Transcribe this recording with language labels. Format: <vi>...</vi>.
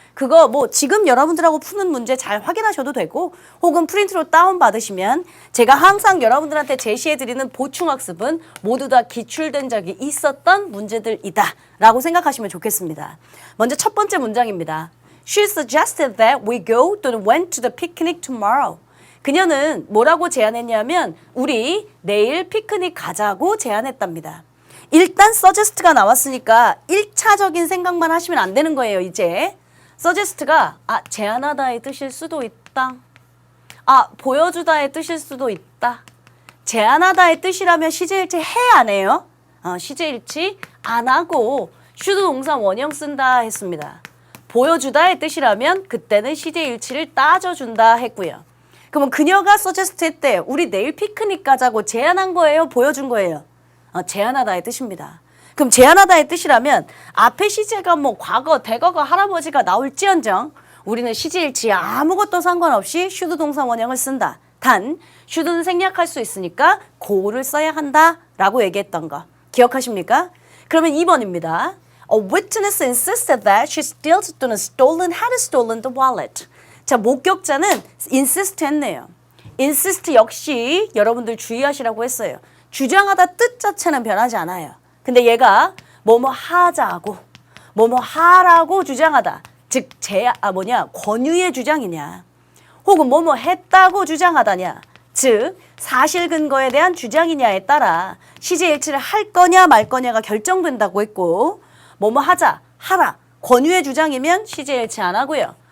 <ko>그거 뭐 지금 여러분들하고 푸는 문제 잘 확인하셔도 되고 혹은 프린트로 다운받으시면 제가 항상 여러분들한테 제시해드리는 보충학습은 모두 다 기출된 적이 있었던 문제들이다 라고 생각하시면 좋겠습니다. 먼저 첫 번째 문장입니다.</ko> <en>She suggested that we go to went to the picnic tomorrow.</en> <ko>그녀는 뭐라고 제안했냐면 우리 내일 피크닉 가자고 제안했답니다. 일단 suggest가 나왔으니까 1차적인 생각만 하시면 안 되는 거예요. 이제 suggest가 제안하다의 뜻일 수도 있다. 보여주다의 뜻일 수도 있다. 제안하다의 뜻이라면 시제일치 해 안 해요? 시제일치 안 하고 슈드 동사 원형 쓴다 했습니다. 보여주다의 뜻이라면 그때는 시제일치를 따져준다 했고요. 그러면 그녀가 서제스트 했대. 우리 내일 피크닉 가자고 제안한 거예요? 보여준 거예요? 제안하다의 뜻입니다. 그럼 제안하다의 뜻이라면 앞에 시제가 뭐 과거, 대거가, 할아버지가 나올지언정 우리는 시제일치에 아무것도 상관없이 슈드 동사 원형을 쓴다. 단 슈드는 생략할 수 있으니까 고를 써야 한다라고 얘기했던 거 기억하십니까? 그러면 2번입니다.</ko> <en>A witness insisted that she steals</en> <ko>또는</ko> <en>had stolen the wallet.</en> <ko>자, 목격자는 insist 했네요. insist 역시 여러분들 주의하시라고 했어요. 주장하다 뜻 자체는 변하지 않아요. 근데 얘가 뭐뭐 하자고 뭐뭐 하라고 주장하다. 즉 권유의 주장이냐 혹은 뭐뭐 했다고 주장하다냐 즉 사실 근거에 대한 주장이냐에 따라 시제일치를 할 거냐 말 거냐가 결정된다고 했고 뭐뭐 하자 하라 권유의 주장이면 시제일치 안 하고요.</ko>